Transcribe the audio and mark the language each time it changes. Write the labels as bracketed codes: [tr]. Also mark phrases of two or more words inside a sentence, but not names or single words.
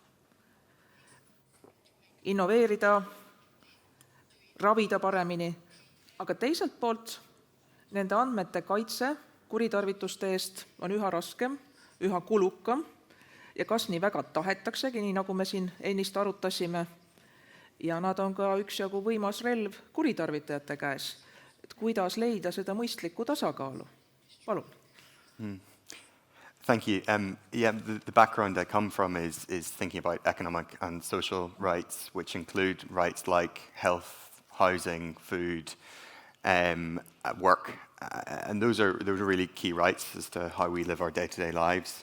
[et] Innoveerida, ravida paremini, aga teiselt poolt nende andmete kaitse kuritarvituste eest on üha raskem, üha kulukam ja kas nii väga tahetaksegi, nii nagu me siin ennist arutasime, ja nad on ka üksjagu võimas relv kuritarvitajate käes. et kuidas leida seda mõistlikku tasakaalu. Palun. [en] Thank you. Yeah, the background I come from is thinking about economic and social rights, which include rights like health, housing, food, work, and those are really key rights as to how we live our day-to-day lives.